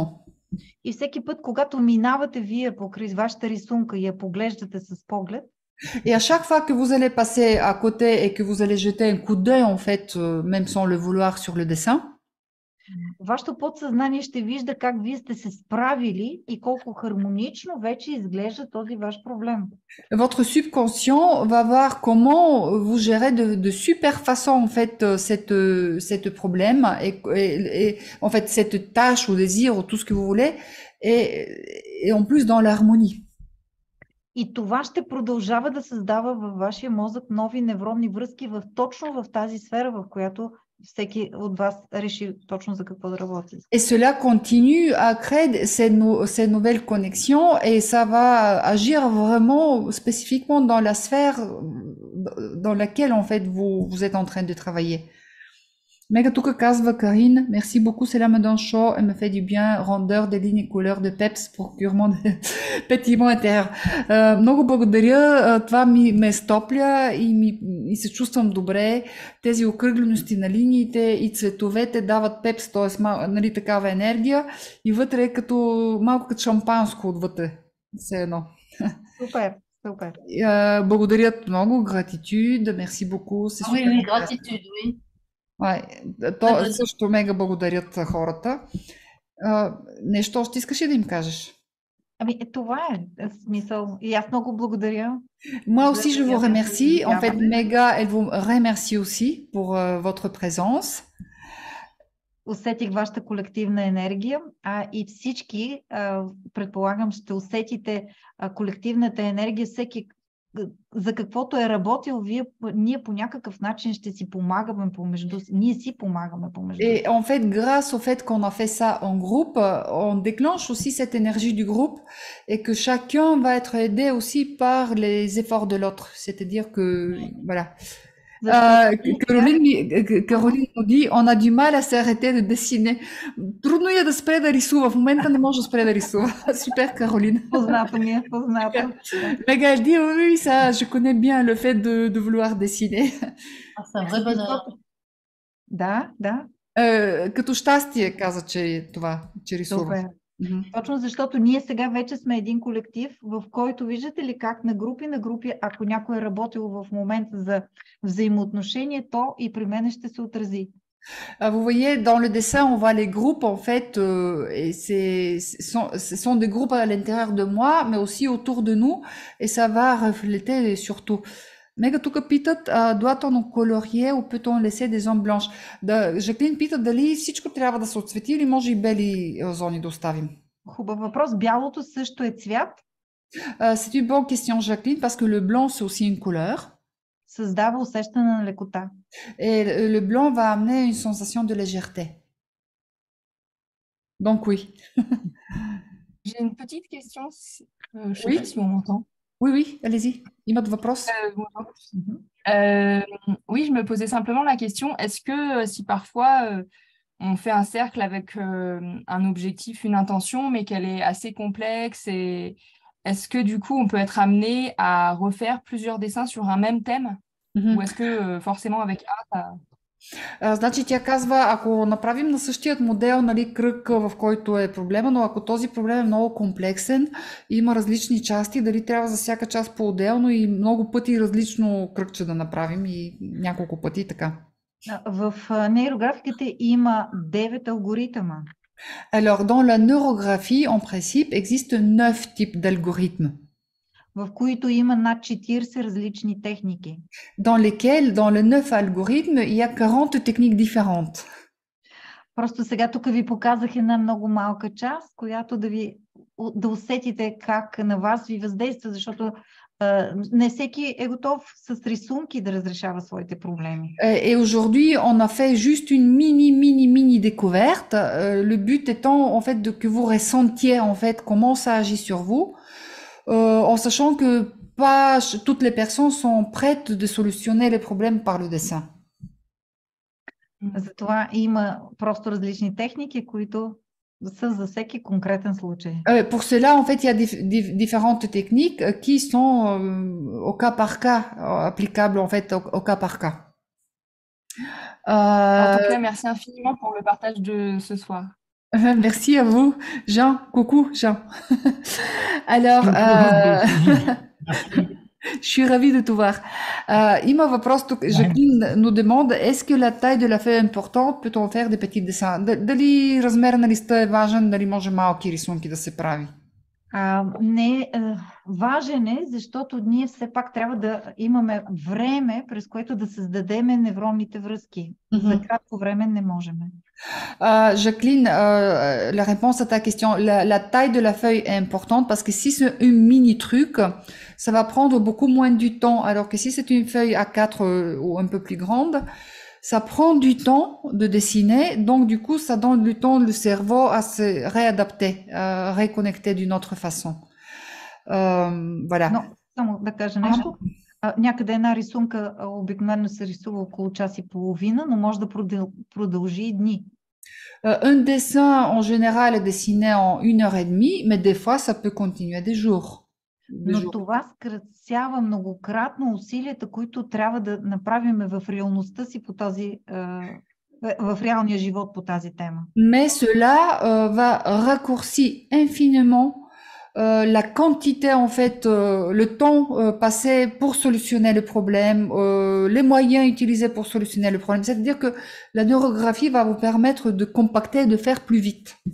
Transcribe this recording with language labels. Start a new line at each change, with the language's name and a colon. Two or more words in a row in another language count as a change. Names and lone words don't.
Bulgarian: И всеки път, когато минавате вие покрай вашата рисунка и я поглеждате с поглед,
French: Et à chaque fois que vous allez passer à côté et que vous allez jeter un coup d'œil, en fait, même sans le vouloir sur le dessin,
Bulgarian: вашето подсъзнание ще вижда как вие сте се справили и колко хармонично вече изглежда този ваш проблем.
French: votre subconscient va voir comment vous gérez de super façon, en fait, cette problème et en fait, cette tâche ou désir ou tout ce que vous voulez et en plus dans l'harmonie.
Bulgarian: И това ще продължава да създава във вашия мозък нови невронни връзки точно в тази сфера, в която всеки от вас реши точно за какво да работи.
French: Et cela continue à créer ces nouvelles connexions et ça va agir vraiment spécifiquement dans la sphère dans laquelle en fait vous êtes en train de travailler.
Bulgarian: Мега тук казва Карин,
French: merci beaucoup, cela me donne chaud et me fait du bien, rondeur des lignes et couleurs de peps, procurement de pétillement intérieur.
Bulgarian: Много благодаря, това ме стопля и се чувствам добре. Тези окръглености на линиите и цветовете дават пепс, т.е. нали, такава енергия и вътре е малко като шампанско отвътре. Все едно. Супер, супер. Благодаря много,
French: gratitude, merci beaucoup. Oui, gratitude, oui.
Bulgarian: То също мега благодарят хората. Нещо още искаш ли да им кажеш? Ами това е смисъл. И аз много благодаря.
French: Moi aussi, je vous remercie. En fait, Mega, elle vous remercie aussi pour votre présence.
Bulgarian: Усетих вашата колективна енергия, и всички, предполагам, ще усетите колективната енергия, всеки за каквото е работил, ние по някакъв начин ще си помагаме помежду си. Ние си помагаме помежду си.
French: Et en fait, grâce au fait qu'on a fait ça en groupe, on déclenche aussi cette énergie du groupe et que chacun va être aidé aussi par les efforts de l'autre. C'est-à-dire que, voilà. Caroline nous dit, on a du mal à s'arrêter de dessiner.
Bulgarian: Трудно е да спре да рисува. В момента не може да спре да рисува. Супер, Caroline. Познато ми е, познато.
French: Mega, elle dit, oui, ça, je connais bien le fait de vouloir dessiner. C'est un vrai bonheur.
Bulgarian: Да. Като щастие каза, че това, че рисува. Супер. Точно защото ние сега вече сме един колектив, в който виждате ли как на групи, ако някой е работил в момента за взаимоотношение, то и при мен ще се отрази.
French: Vous voyez, dans le dessin, on voit les groupes, en fait, et ce sont des groupes à l'intérieur de moi, mais aussi autour de nous, et ça va refléter surtout.
Bulgarian: Мега тук питат,
French: doit-on colorier ou peut-on laisser des zones blanches?
Bulgarian: Жаклин пита дали всичко трябва да се отцвети или може и бели зони да оставим. Хубав въпрос. Бялото също е цвят.
French: C'est une bonne question, Jacqueline, parce que le blanc, c'est aussi une couleur.
Bulgarian: Създава усещане на лекота.
French: Et le blanc va amener une sensation de légèreté. Donc oui. J'ai une petite question. Je sais pas si on m'entend. Oui, allez-y. Imad въпрос. Oui, je me posais simplement la question, est-ce que si parfois on fait un cercle avec un objectif, une intention, mais qu'elle est assez complexe, et est-ce que du coup on peut être amené à refaire plusieurs dessins sur un même thème? Ou est-ce que forcément avec un, ça...
Bulgarian: Значи тя казва, ако направим на същият модел, нали, кръг, в който е проблема, но ако този проблем е много комплексен, има различни части, дали трябва за всяка част по-отделно и много пъти различно кръгче да направим и няколко пъти така. В нейрографиката има 9 алгоритъма.
French: Alors, dans la neurographie, en principe, existe 9 types d'algorithmes.
Bulgarian: В които има над 40 различни техники.
French: Dans lesquels, dans les 9 algorithmes, il y a 40 techniques différentes.
Bulgarian: Просто сега тук ви показах една много малка част, която да усетите как на вас ви въздейства, защото не всеки е готов с рисунки да разрешава своите проблеми.
French: Et aujourd'hui, on a fait juste une mini découverte. Le but étant en fait que vous ressentiez en fait comment ça agit sur vous. En sachant que pas toutes les personnes sont prêtes de solutionner les problèmes par le dessin.
Bulgarian: Затова има просто различни техники, които са за всеки конкретен случай.
French: Pour cela, en fait, il y a différentes techniques qui sont au cas par cas, applicables en fait au cas par cas. En tout cas, merci infiniment pour le partage de ce soir. Merci à vous, Jean. Coucou, Jean. Alors, je suis ravie de te voir.
Bulgarian: Има въпрос тук.
French: Жаклин nous demande, est-ce que la taille de la feuille est importante? Peut-on faire des petits dessins?
Bulgarian: Дали размера на листа е важен? Дали може малки рисунки да се прави? Не, важен е, защото ние все пак трябва да имаме време, през което да създадеме невронните връзки. За кратко време не можем.
French: Jacqueline, la réponse à ta question, la taille de la feuille est importante parce que si c'est un mini truc, ça va prendre beaucoup moins du temps, alors que si c'est une feuille A4 ou un peu plus grande, ça prend du temps de dessiner, donc du coup, ça donne du temps au cerveau à se réadapter, à reconnecter d'une autre façon. Voilà.
Bulgarian: Но, само да кажа нещо. Някъде една рисунка обикновено се рисува около час и половина, но може да продължи и дни.
French: Un dessin, en général, est dessiné en 1h30, mais des fois, ça peut continuer des jours.
Bulgarian: Но това скратява многократно усилията, които трябва да направим в реалността си по тази, в реалния живот по тази тема.
French: Mais cela va raccourcir infiniment la quantité, en fait, le temps passé pour solutionner le problème, les moyens utilisés pour solutionner le problème. C'est-à-dire que la neurographie va vous permettre de compacter, de faire plus vite.